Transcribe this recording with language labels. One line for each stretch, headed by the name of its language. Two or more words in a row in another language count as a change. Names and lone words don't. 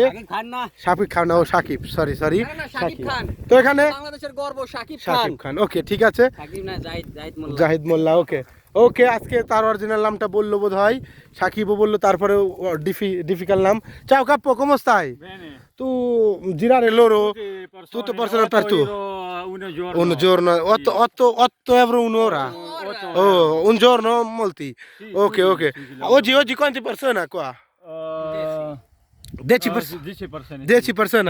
Bangla: সাকিব খান না, শাকিব খান, ও শাকিব, সরি না, না, সাকিব খান। তো এখানে বাংলাদেশের গর্ব সাকিব খান। শাকিব খান, ওকে ঠিক আছে। সাকিব না, জাহিদ মোল্লা। জাহিদ মোল্লা, ওকে ওকে। আজকে তার অরিজিনাল নামটা বললো বোধ হয়, সাকিবও বললো, তারপরে ডিফিকাল্ট নাম।
Italian: Ciao capo come stai? Bene. Tu girare loro Tutte tutto persone per tu? Un giorno 8 euro un'ora. Oh, un giorno molti. Ok, ok. Oggi quante persone qua? 10 persone. 10 persone.